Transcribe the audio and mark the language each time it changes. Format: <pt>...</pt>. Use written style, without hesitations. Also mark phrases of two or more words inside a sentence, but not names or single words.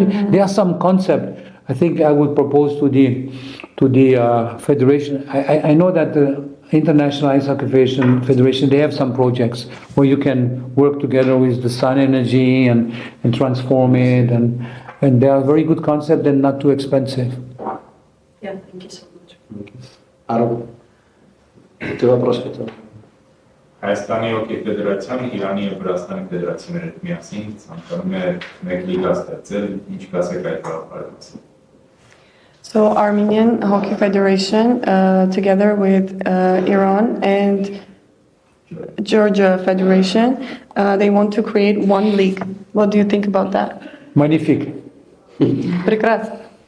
<en>There are some concepts. I think I would propose to the federation. I know that the International Ice Hockey Federation, they have some projects where you can work together with the sun energy and transform it, and they are very good concept and not too expensive. Yeah, thank you so much.</en> <ru>Ару, ты вопрос хотел?</ru> <hy>Հայաստանի հոկեյ ֆեդերացիան Իրանի եւ Վրաստանի ֆեդերացիաների հետ միասին ցանկանում է մեկ լիգա ստեղծել, ինչ կասեք այդ գաղափարից։</hy> <en>So Armenian Hockey Federation, together with Iran and Georgia Federation, they want to create one league. What do you think about that?</en> <fr>Magnifique.</fr> <ru>Прекрасно.</ru>